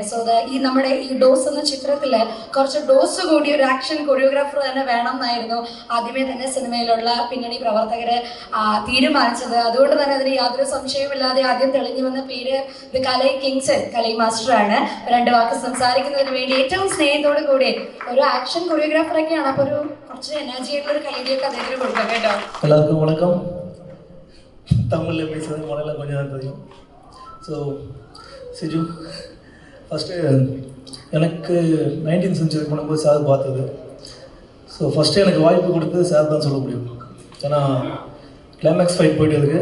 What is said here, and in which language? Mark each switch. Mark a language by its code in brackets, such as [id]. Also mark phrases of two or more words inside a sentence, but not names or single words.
[ml] സോ ഈ നമ്മുടെ ഈ ഡോസ് എന്ന ചിത്രത്തിൽ കുറച്ച് ഡോസ് കൂടി ഒരു [en] action choreographer [ml] തന്നെ വേണം എന്നായിരുന്നു ആദ്യമേ തന്നെ സിനിമയിലുള്ള പിന്നണി പ്രവർത്തകർ തീരുമാനിച്ചത്. അതുകൊണ്ട് തന്നെ അതിന് യാതൊരു സംശയമില്ലാതെ ആദ്യം തെളിഞ്ഞു വന്ന പേര് ഇത് കലൈ കിങ്സൺ, കലൈ മാസ്റ്ററാണ്. 2 വാക്ക് സംസാരിക്കുന്നതിന് വേണ്ടി ഏറ്റവും സ്നേഹത്തോടു കൂടി ഒരു [en] action choreographer. [ml] അപ്പോൾ ഒരു കുറച്ച് എനർജി ആയിട്ടുള്ള ഒരു കൈഡിയൊക്കെ അദ്ദേഹത്തിന് കൊടുക്കാം കേട്ടോ. [ta] எல்லாருக்கும் வணக்கம். தமிழில் பேசுறது முதல்ல கொஞ்சம் தான் தெரியும். ஸோ சிஜு ஃபஸ்ட்டு எனக்கு 19th செஞ்சுரி பண்ணும்போது சார் பார்த்தது. ஸோ ஃபஸ்ட்டு எனக்கு வாய்ப்பு கொடுத்தது சார் தான் சொல்ல முடியும். ஏன்னா [en] climax fight [ta] போயிட்டு இருக்குது.